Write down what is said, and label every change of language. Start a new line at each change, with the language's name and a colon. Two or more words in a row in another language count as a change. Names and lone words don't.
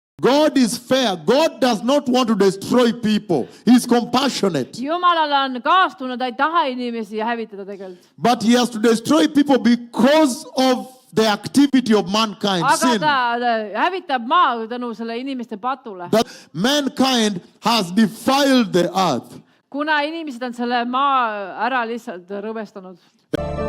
English: God is fair. God does not want to destroy people. He is compassionate.
Estonian: Jumalal on kaastunne, ta ei taha inimesi hävitada tegelikult.
English: But he has to destroy people because of the activity of mankind.
Estonian: Aga
English: Sin.
Estonian: ta hävitab maa tänu selle inimeste patule.
English: That mankind has defiled the earth.
Estonian: Kuna inimesed on selle maa ära lihtsalt rõvestanud.